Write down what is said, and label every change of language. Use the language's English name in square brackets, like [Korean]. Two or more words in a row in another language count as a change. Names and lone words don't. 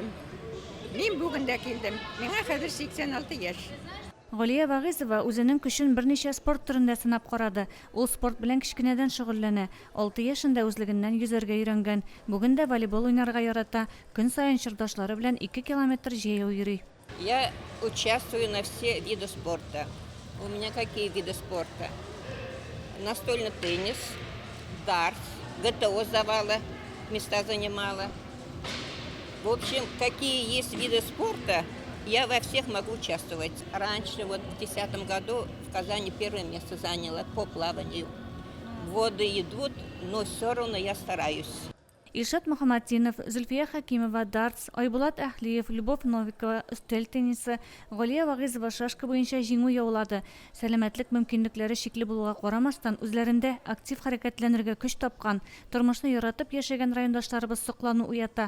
[Tatar] Мин бүген дә килдем. Миңа хәзер 86 яшь. Галия Вагызова үзенең көчен берничә спорт төрендә сынап карады. Ул спорт белән кичкенәдән шөгыльләнә. 6 яшында үзлегеннән йөзәргә өйрәнгән. Бүген дә волейбол уйнарга ярата. Көн саен чордашлары белән 2 километр җәяү йөри. [Russian] Я участвую на все виды спорта. У меня какие виды спорта? Настольный теннис, дартс, ГТО сдавала, места занимала. В общем, какие есть виды спорта, я во всех могу участвовать. Раньше, вот в 2010 году в Казани первое место заняла по плаванию. Воды идут, но все равно я стараюсь. [Tatar] Илшат Мөхәммәтдинов, Зөлфия Хәкимова, дартс, Айбулат Әхлиев, Любовь Новикова, өстәл теннисы, Галия Вагызова шашка буенча җиңү яулады. Сәламәтлек мөмкинлекләре шикле булуга карамастан, үзләрендә актив хәрәкәтләнергә көч тапкан, тормышны яратып яшәгән райондашларыбыз соклану уята.